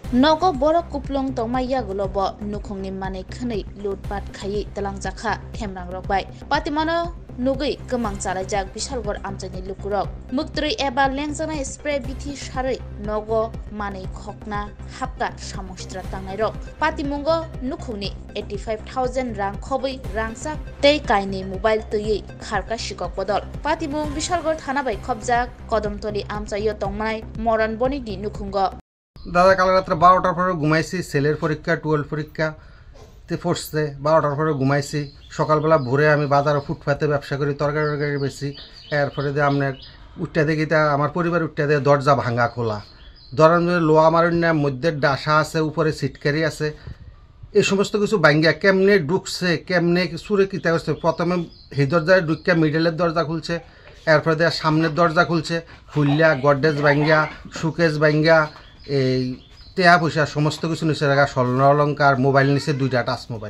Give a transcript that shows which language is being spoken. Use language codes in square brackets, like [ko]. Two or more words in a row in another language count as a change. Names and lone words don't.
[trp] Nogo borok kuplong tongmaya gulobo nukhongni mane khani lutpat khayi talangjakha khemrang rokbai patimano nugui kemang chalajak bishalgor amchani lukurok muktrui eba lengjanai spray bithi sharei nogo mane khokna hapka samostra tangnai rok patimungo nukhungni 85000 rang khobui rangsak tei kaini mobile tui kharka sikok bodol patimung bishalgor thana bai khobjak kodamtoli amchayo tongmai moran boni di nukhungo [bn] দাদা কাল রাত্রে 12টার পরে ঘুমাইছি ছেলের পরীক্ষা 12 পরীক্ষাতে পড়ছে 12টার পরে ঘুমাইছি সকালবেলা ভোরে আমি বাজারে ফুটপাতে ব্যবসা করি তরকারি বেশি এরপরে দিয়ে আপনার উঠতে দেখি তা আমার পরিবার উঠতে দিয়ে দরজা ভাঙা খোলা দরজার লোহা মারুন না মধ্যে ডাসা আছে উপরে সিটকারি আছে এই সমস্ত কিছু ভাঙ্গা কেমনে ঢুকছে কেমনে সুরে কিতা করছে প্রথমে এই দরজায় ঢুকিয়া মিডলের দরজা খুলছে এরপরে দিয়ে সামনের দরজা খুলছে খুললা গডরেজ ভাঙ্গা সুকেস ভাঙ্গা এই টেয়া পয়সা সমস্ত কিছু নিচে রাখা স্বর্ণ অলঙ্কার মোবাইল নিচে 2টা টাচ মোবাইল।